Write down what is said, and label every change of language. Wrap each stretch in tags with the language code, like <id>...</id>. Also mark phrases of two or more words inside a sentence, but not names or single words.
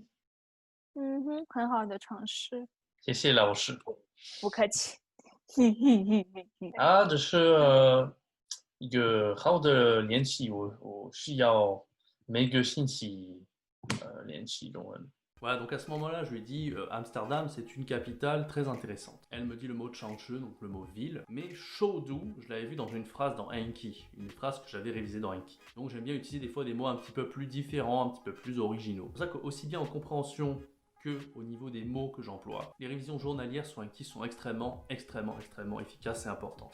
<zh>很好的城市。谢谢老师。不客气。这是一个好的练习，我需要每个星期练习中文。</zh> <fr>Voilà, donc à ce moment-là, je lui ai dit Amsterdam, c'est une capitale très intéressante. Elle me dit le mot Changshe, donc le mot ville, mais Chengdu, je l'avais vu dans une phrase dans Enki, une phrase que j'avais révisée dans Enki. Donc j'aime bien utiliser des fois des mots un petit peu plus différents, un petit peu plus originaux. C'est pour ça qu'aussi bien en compréhension que au niveau des mots que j'emploie, les révisions journalières sur Enki sont extrêmement efficaces et importantes.</fr>